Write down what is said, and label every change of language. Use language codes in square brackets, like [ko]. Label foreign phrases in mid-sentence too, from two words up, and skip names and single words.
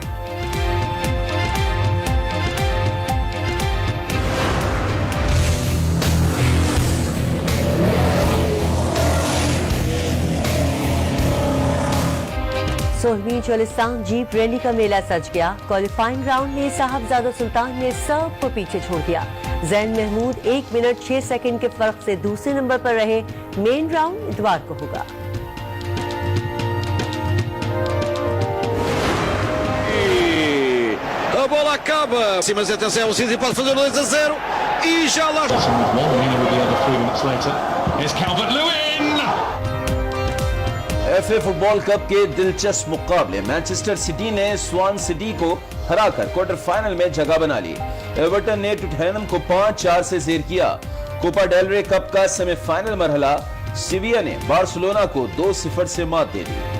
[ur] سولہویں چولستان جیپ ریلی کا میلہ سج گیا. [en] qualifying round [ur] میں صاحبزادہ سلطان نے سب کو پیچھے چھوڑ دیا. جین محمود 1 منٹ 6 سیکنڈ کے فرق سے دوسرے نمبر پر رہے. [en] main round [ur] اتوار کو ہوگا. [pt] A bola acaba. Sim, mas atenção, o City pode fazer 2-0 e já lá. [ur] FA فٹبال کپ کے دلچسپ مقابلے، مانچسٹر سٹی نے سوان سٹی کو ہرا کر [en] quarter final [ur] میں جگہ بنا لی. ایورٹن نے ٹوٹنہم کو 5-4 سے زیر کیا۔ کوپا ڈیل رے کپ کا سیمی فائنل مرحلہ، سیویا نے بارسلونا کو 2-0 سے مات دے دی.